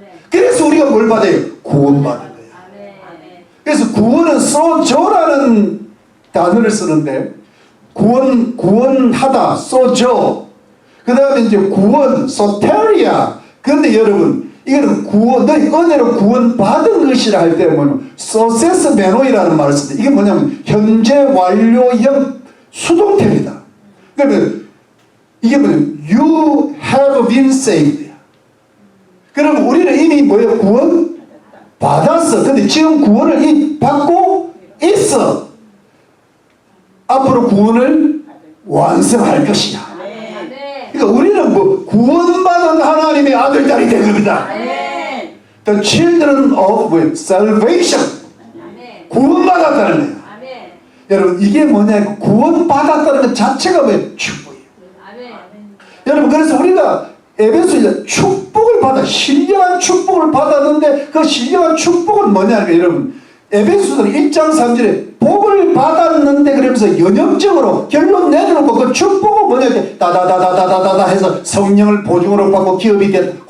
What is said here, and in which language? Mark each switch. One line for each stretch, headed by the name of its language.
Korean: 그래서 우리가 뭘 받아요? 구원받은 거예요. 그래서 구원은 소저라는 단어를 쓰는데 구원하다, 소저. 그 다음에 이제 구원, 소테리아. 그런데 여러분 이거는 너희 은혜로 구원받은 것이라 할 때 뭐냐면 소세스 메노이라는 말을 쓰는데 이게 뭐냐면 현재 완료형 수동태입니다. 그러면 이게 뭐냐면
English: You have been saved.
Korean: 그럼 우리는 이미 뭐예요? 구원 받았어. 근데 지금 구원을 이미 받고 있어. 앞으로 구원을 완성할 것이야. 그러니까 우리는 뭐 구원받은 하나님의 아들, 딸이 된 겁니다.
English: The children of salvation.
Korean: 구원받았다는 거예요. 여러분 이게 뭐냐? 구원받았다는 것 자체가 뭐예요? 축복이에요. 여러분 그래서 우리가 에베소서 축복을 받아 신령한 축복을 받았는데 그 신령한 축복은 뭐냐니까 여러분 에베소서 1장 3절에 복을 받았는데 그러면서 연역적으로 결론 내놓고 그 축복은 뭐냐 다다다다다다다 해서 성령을 보증으로 받고 기업이 됐다.